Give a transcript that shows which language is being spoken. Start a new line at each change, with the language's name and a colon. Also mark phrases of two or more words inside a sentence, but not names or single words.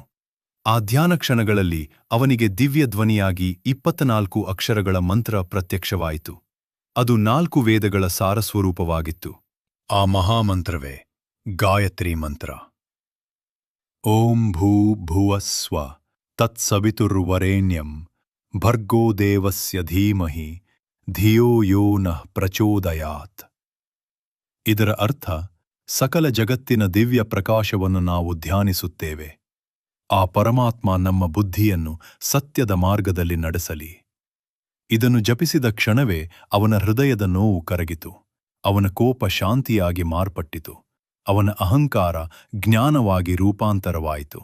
Kannada: ಆ ಧ್ಯಾನ ಕ್ಷಣಗಳಲ್ಲಿ ಅವನಿಗೆ ದಿವ್ಯ ಧ್ವನಿಯಾಗಿ 24 ಅಕ್ಷರಗಳ ಮಂತ್ರ ಪ್ರತ್ಯಕ್ಷವಾಯಿತು. ಅದು 4 ವೇದಗಳ ಸಾರಸ್ವರೂಪವಾಗಿತ್ತು. ಆ ಮಹಾಮಂತ್ರವೇ ಗಾಯತ್ರಿ ಮಂತ್ರ.
Sanskrit: ಓಂ ಭೂ ಭುವಸ್ವ ತತ್ಸವಿತುರ್ವರೇಣ್ಯಂ ಭರ್ಗೋ ದೇವಸ್ಯ ಧೀಮಹಿ ಧಿಯೋ ಯೋ ನಃ ಪ್ರಚೋದಯಾತ್.
Kannada: ಇದರ ಅರ್ಥ, ಸಕಲ ಜಗತ್ತಿನ ದಿವ್ಯ ಪ್ರಕಾಶವನ್ನು ನಾವು ಧ್ಯಾನಿಸುತ್ತೇವೆ. ಆ ಪರಮಾತ್ಮ ನಮ್ಮ ಬುದ್ಧಿಯನ್ನು ಸತ್ಯದ ಮಾರ್ಗದಲ್ಲಿ ನಡೆಸಲಿ. ಇದನ್ನು ಜಪಿಸಿದ ಕ್ಷಣವೇ ಅವನ ಹೃದಯದ ನೋವು ಕರಗಿತು. ಅವನ ಕೋಪ ಶಾಂತಿಯಾಗಿ ಮಾರ್ಪಟ್ಟಿತು. ಅವನ ಅಹಂಕಾರ ಜ್ಞಾನವಾಗಿ ರೂಪಾಂತರವಾಯಿತು.